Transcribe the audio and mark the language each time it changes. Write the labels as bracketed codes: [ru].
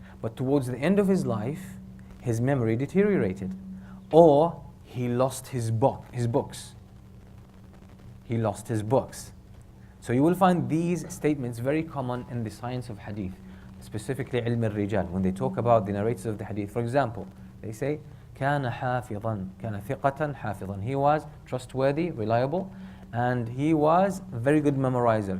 [en] But towards the end of his life, his memory deteriorated. Or he lost his books. He lost his books. So you will find these statements very common in the science of hadith, specifically ilm al-rijal, when they talk about the narrators of the hadith. For example, they say, [ar] كان حافظا, كان ثقة حافظا. [en] He was trustworthy, reliable, and he was a very good memorizer.